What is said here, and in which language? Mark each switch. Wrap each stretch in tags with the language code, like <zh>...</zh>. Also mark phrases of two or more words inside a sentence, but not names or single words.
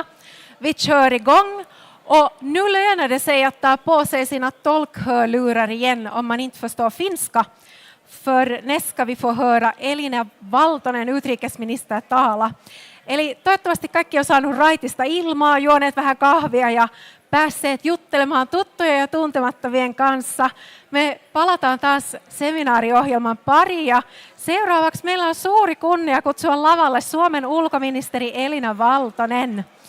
<sv>Vi kör igång och nu lönar det sig att ta på sig sina tolkhörlurar igen om man inte förstår finska. För näst ska vi få höra Elina Valtonen, utrikesminister, tala.</sv> <fi>Eli toivottavasti kaikki on saanut raitista ilmaa, juoneet vähän kahvia ja päässeet juttelemaan tuttujen ja tuntemattomien kanssa. Me palataan taas seminaariohjelman pariin ja seuraavaksi meillä on suuri kunnia kutsua lavalle Suomen ulkoministeri Elina Valtonen.</fi>